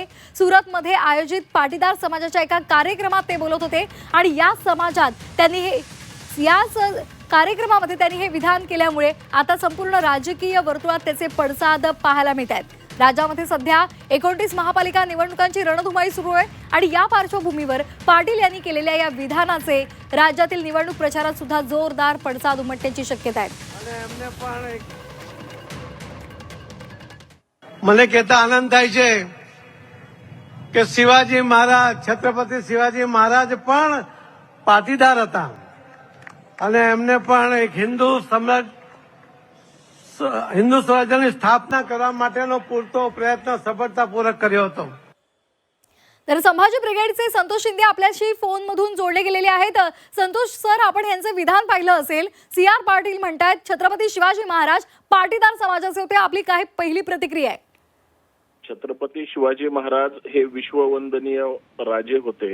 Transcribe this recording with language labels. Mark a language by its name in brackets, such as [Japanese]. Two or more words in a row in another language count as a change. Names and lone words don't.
[Marathi] सुरतमध्ये आयोजित पाटीदार समाजाच्या एका कार्यक्रमात ते बोलत होते आणि या समाजात त्यांनी कार्यक्रमामध्ये त्यांनी हे विधान केल्यामुळे आता संपूर्ण राजकीय वर्तुळात त्याचे पडसाद पाहायला मिळत आहेत. राज्यामध्ये सध्या 29 महापालिका निवडणुकांची रणधुमाळी सुरू आहे आणि या पार्श्वभूमीवर पाटील यांनी केलेल्या या विधानाचे राज्यातील निवडणूक प्रचारात सुद्धा जोरदार पडसाद उमटण्याची शक्यता आहे. [Gujarati] મને કહેતા આનંદ થાય છે કે શિવાજી મહારાજ, છત્રપતિ શિવાજી મહારાજ પણ પાટીદાર હતા અને એમને પણ એક હિન્દુ સ્વરાજ્યની સ્થાપના કરવા માટેનો પૂરતો પ્રયત્ન સફળતાપૂર્વક કર્યો હતો. [Marathi] तर संभाजी ब्रिगेडचे संतोष शिंदे आपल्याशी फोनमधून जोडले गेलेले आहेत. संतोष सर, आपण यांचं विधान पाहिलं असेल. CR पाटील म्हणतात छत्रपती शिवाजी महाराज पाटीदार समाजाचे होते. आपली काय पहिली प्रतिक्रिया आहे? छत्रपती शिवाजी महाराज हे विश्ववंदनीय राजे होते.